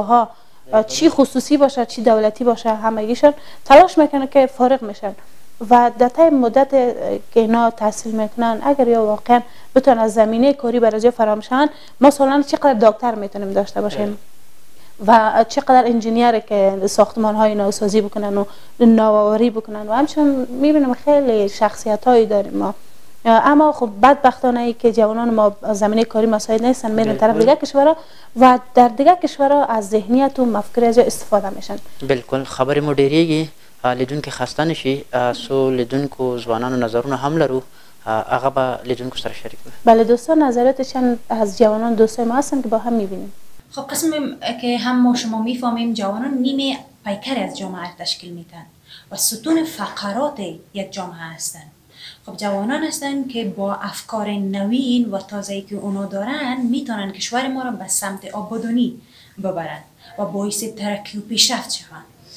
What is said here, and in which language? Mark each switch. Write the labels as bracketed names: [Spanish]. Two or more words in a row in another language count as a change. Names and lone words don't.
[Persian] ها چی خصوصی باشه چی دولتی باشه همگیشان تلاش میکنه که فارغ میشن و در طی مدت که اینا تحصیل میکنن اگر یا واقعا بتونن از زمینه کاری برای جا فراهم شن، ما سالانه چقدر دکتر میتونیم داشته باشیم و چقدر انجینیر که ساختمان های نوسازی بکنن و نوآوری بکنن و همچنین میبینیم خیلی شخصیت هایی داریم ما. اما خب بدبختانه ای که جوانان ما زمینه کاری مساعد نیستن، میرن طرف دیگه کشورها و در دیگه کشورها از ذهنیت و مفکوره از استفاده میشن. [Pashto] بالکل خبرې مو ډیریږي، لیدونکي خسته نشي، څو لیدونکو ځوانانو نظرونه هم لرو، هغه به لیدونکو سره شریک کړو. [Persian] بله دوستان، نظراتشان از جوانان دوستای ما هستن که با هم میبینیم. خب قسم که هم ما شما میفهمیم جوانان نیمه پیکری از جامعه تشکیل میدن و ستون فقرات یک جامعه هستند. خب جوانان هستند که با افکار نوین و تازه‌ای که اونا دارن میتونن کشور ما را به سمت آبادانی ببرن و باعث ترقی و پیشرفت شوند.